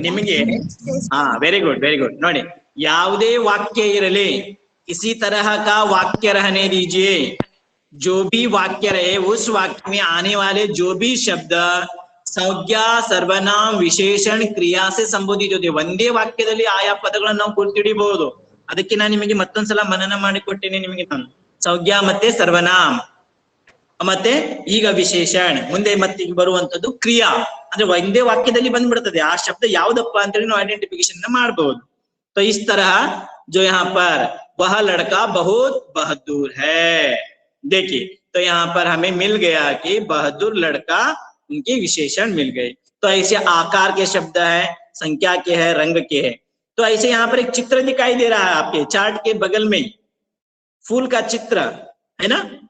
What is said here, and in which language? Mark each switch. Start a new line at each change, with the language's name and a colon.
Kannada: ನಿಮಗೆ very good ನೋಡಿ, ಯಾವುದೇ ವಾಕ್ಯ ಇರಲಿ,
Hindi: किसी तरह का वाक्य रहने दीजिए, जो भी वाक्य रहे उस वाक्य में आने वाले जो भी शब्द ಸಂಜ್ಞಾ ಸರ್ವನಾಮ ವಿಶೇಷಣ ಕ್ರಿಯಾ से ಸಂಬೋಧಿತ होते,
Kannada: ಒಂದೇ ವಾಕ್ಯದಲ್ಲಿ ಆಯಾ ಪದಗಳನ್ನು ನಾವು ಗುರುತಿಡಬಹುದು. ಅದಕ್ಕೆ ನಾನು ನಿಮಗೆ ಮತ್ತೊಂದ್ಸಲ ಮನನ ಮಾಡಿಕೊಟ್ಟೇನೆ. ನಿಮಗೆ ನಾನು ಸಂಜ್ಞಾ ಮತ್ತೆ ಸರ್ವನಾಮ ಮತ್ತೆ ಈಗ ವಿಶೇಷಣ, ಮುಂದೆ ಮತ್ತೆ ಬರುವಂತದ್ದು ಕ್ರಿಯಾ. ಅಂದ್ರೆ ಒಂದೇ ವಾಕ್ಯದಲ್ಲಿ ಬಂದ್ಬಿಡ್ತದೆ ಆ ಶಬ್ದ ಯಾವ್ದಪ್ಪ ಅಂತೇಳಿ ನಾವು ಐಡೆಂಟಿಫಿಕೇಶನ್ ಮಾಡಬಹುದು.
Hindi: तो इस तरह जो यहाँ पर वह लड़का बहुत बहादुर है, देखिए तो यहाँ पर हमें मिल गया कि बहादुर लड़का, उनके विशेषण मिल गए. तो ऐसे आकार के शब्द है, संख्या के है, रंग के है. तो ऐसे यहाँ पर एक चित्र दिखाई दे रहा है आपके चार्ट के बगल में, फूल का चित्र है ना.